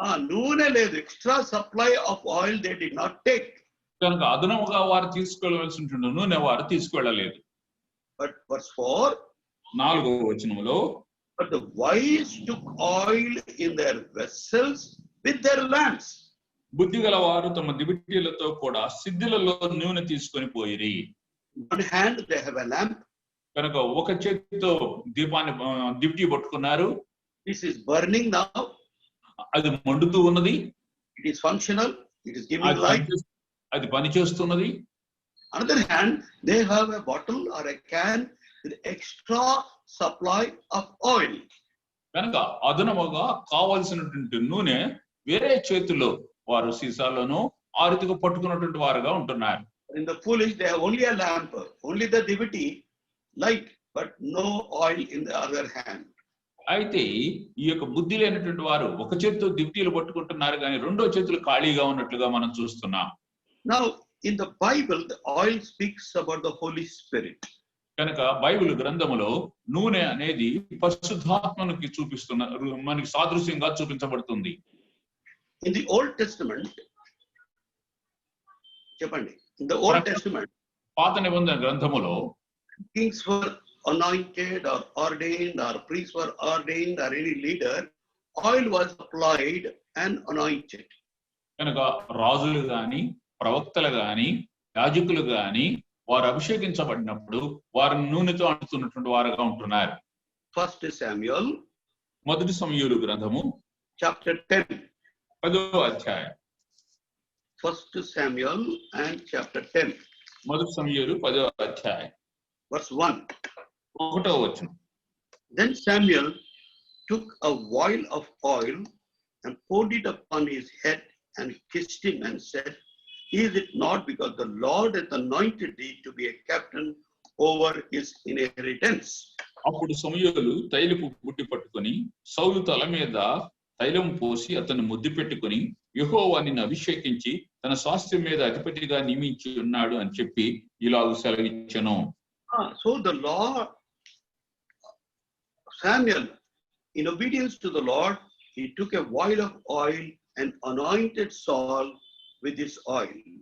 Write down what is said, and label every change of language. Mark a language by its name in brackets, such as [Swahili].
[Telugu] నూనె లేదు, [English] extra supply of oil they did not take. [Telugu] కనుక అదనముగా వారు తీసుకెళ్లవలసి ఉంటుంది నూనె వారు తీసుకెళ్లలేదు. [English] But verse 4, [Telugu] 4వ వచనంలో [English] but the wise took oil in their vessels with their lamps. [Telugu] బుద్ధి గల వారు తమ దివిటీలతో కూడా సిద్ధిలలో నూనె తీసుకొని పోయిరి. [English] One hand they have a lamp. [Telugu] కనుక ఒక చేతితో దీపాన్ని దివిటీ పట్టుకున్నారు. [English] This is burning now. [Telugu] అది మండుతూ ఉన్నది. [English] It is functional. It is giving light. [Telugu] అది పని చేస్తున్నది. [English] Another hand, they have a bottle or a can with extra supply of oil. [Telugu] కనుక అదనముగా కావాల్సినటువంటి నూనె వేరే చేతిలో వారు సీసాలను ఆ రీతిగా పట్టుకున్నటువంటి వారుగా ఉంటున్నారు. [English] In the foolish, they have only a lamp, only the divity light, but no oil in the other hand. [Telugu] అయితే ఈ యొక్క బుద్ధి లేనటువంటి వారు ఒక చేతితో దివిటీలు పట్టుకుంటున్నారు కానీ రెండో చేతులు ఖాళీగా ఉన్నట్లుగా మనం చూస్తున్నాం. [English] Now, in the Bible, the oil speaks about the Holy Spirit. [Telugu] కనుక బైబిల్ గ్రంథములో నూనె అనేది పరిశుద్ధాత్మనికి మనకి సాదృశ్యంగా చూపించబడుతుంది. [English] In the Old Testament, in the Old Testament, [Telugu] పాత నిబంధన గ్రంథములో [English] kings were anointed or ordained, or priests were ordained, or any leader, oil was applied and anointed. [Telugu] కనుక రాజులు గాని ప్రవక్తలు గాని యాజకులు గాని వారు అభిషేకించబడినప్పుడు వారు నూనెతో అంటుతున్నటువంటి వారుగా ఉంటున్నారు. [English] 1 Samuel, [Telugu] మొదటి సమూయేలు గ్రంథము [English] chapter 10. [Telugu] 10వ అధ్యాయం. [English] 1 Samuel and chapter 10. [Telugu] మొదటి సమూయేలు 10వ అధ్యాయం. [English] Verse 1. [Telugu] 1వ వచనం. [English] Then Samuel took a vial of oil and poured it upon his head and kissed him and said, "Is it not because the Lord hath anointed thee to be a captain over his inheritance?" [Telugu] అప్పుడు సమూయేలు తైలపు బుడ్డి పట్టుకొని సౌలు తల మీద తైలం పోసి అతన్ని ముద్దు పెట్టుకుని యెహోవా నిన్ను అభిషేకించి తన స్వాస్థ్యం మీద అధిపతిగా నియమించి ఉన్నాడు అని చెప్పి ఇలాగ సెలవిచ్చెను. [English] So the Lord, Samuel, in obedience to the Lord, he took a vial of oil and anointed Saul with this oil.